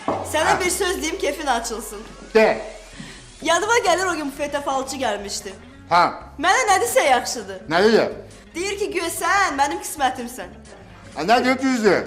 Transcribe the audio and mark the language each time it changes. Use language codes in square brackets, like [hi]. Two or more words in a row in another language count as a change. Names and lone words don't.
[tr] Sana bir söz diyeyim, keyfin açılsın. De. [az] Yadıma gelir o gün bufete falçı gelmişti. Ha. Mənə nə desə yaxşıdır. [tr] Ne dedi? [az] Deyir ki, güya sən mənim qismətimsən. [tr] Ne diyor yüzü?